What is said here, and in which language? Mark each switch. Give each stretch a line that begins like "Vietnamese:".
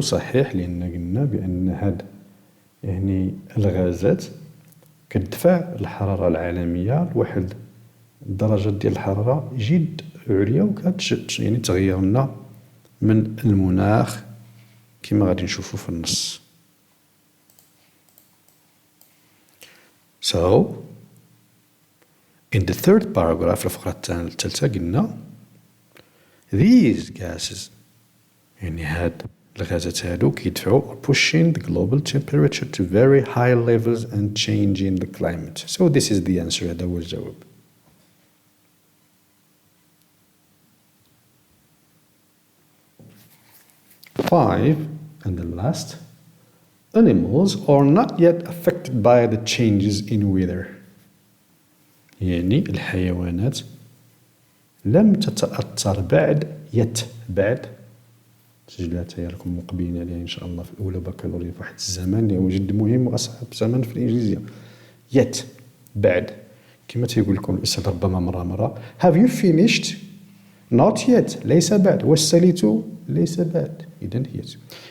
Arabic: صحيح لأن قلنا بأن هاد يعني الغازات كتدفع الحرارة العالمية لواحد الدرجة ديال الحرارة جد عليا وكتشد يعني تغير لنا من المناخ كما غادي نشوفو في النص.
English: So in the third paragraph
Arabic: الفقرة الثالثة قلنا
English: these gases
Arabic: يعني هاد الغازات هادو كيدفعوا
English: pushing the global temperature to very high levels and changing the climate. So this is the answer.
Arabic: هذا هو الجواب.
English: Five and the last. Animals are not yet affected by the changes in weather.
Arabic: يعني الحيوانات لم تتأثر بعد سجلاتها لكم مقبلين عليها إن شاء الله في الأولى بكالوريا في واحد الزمان اللي هو جد مهم وأصعب زمان في الإنجليزية. yet بعد كما تيقول لكم الأستاذ ربما مرة
English: have you finished not yet
Arabic: ليس بعد وصلت ليس بعد إذن yet.